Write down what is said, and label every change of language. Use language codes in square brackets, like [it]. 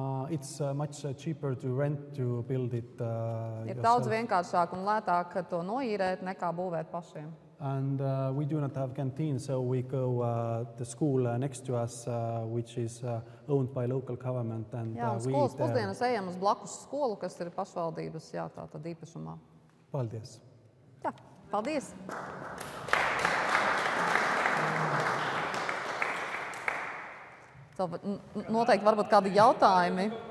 [en] It's much cheaper to rent to build it [lv] Ir daudz vienkāršāk un lētāk to noīrēt nekā būvēt pašiem. [en] And we do not have canteen, so we go the school next to us, which is owned by local government. And [lv] Jā, un skolas pusdienas ejam uz blakus skolu, kas ir pašvaldības, tātad īpašumā. Paldies. Jā, paldies. Noteikti varbūt kādi jautājumi.